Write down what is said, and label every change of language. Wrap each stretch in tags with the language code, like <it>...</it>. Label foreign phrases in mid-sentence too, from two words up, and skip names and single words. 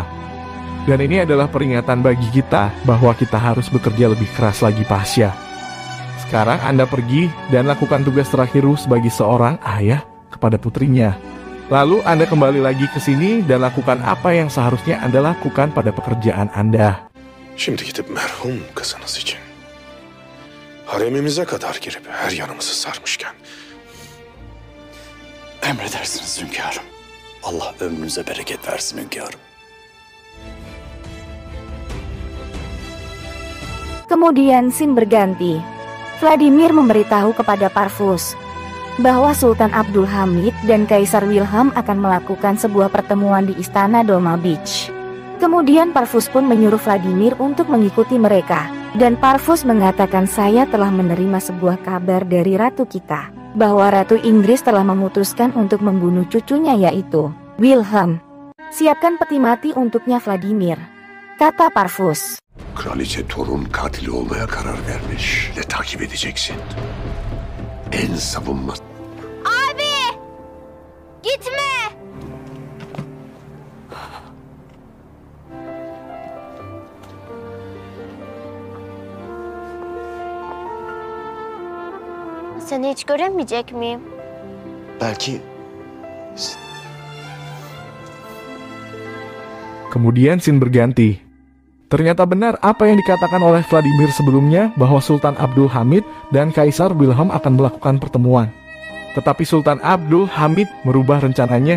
<id>Dan ini adalah peringatan bagi kita bahwa kita harus bekerja lebih keras lagi, Pasha. Sekarang Anda pergi dan lakukan tugas terakhir sebagai seorang ayah kepada putrinya. Lalu Anda kembali lagi ke sini dan lakukan apa yang seharusnya Anda lakukan pada pekerjaan Anda."</id> <tr>şimdi gidip merhum kızınız için haremimize kadar girip her yanımızı sarmışken Emredersiniz hünkârım. Allah ömrünüze bereket versin hünkârım.</tr> <id>Kemudian scene berganti. Vladimir memberitahu kepada Parvus bahwa Sultan Abdul Hamid dan Kaisar Wilhelm akan melakukan sebuah pertemuan di istana Dolma Beach. Kemudian Parvus pun menyuruh Vladimir untuk mengikuti mereka. Dan Parvus mengatakan, "Saya telah menerima sebuah kabar dari ratu kita, bahwa Ratu Inggris telah memutuskan untuk membunuh cucunya, yaitu Wilhelm. Siapkan peti mati untuknya, Vladimir," kata Parvus.</id> <tr>Kraliçe torun katili olmaya karar vermiş. Ne takip edeceksin? En savunma... Abi! Gitme! Seni hiç göremeyecek miyim? Belki</tr> <id>Kemudian scene berganti. Ternyata benar apa yang dikatakan oleh Vladimir sebelumnya, bahwa Sultan Abdul Hamid dan Kaisar Wilhelm akan melakukan pertemuan. Tetapi Sultan Abdul Hamid merubah rencananya.</id>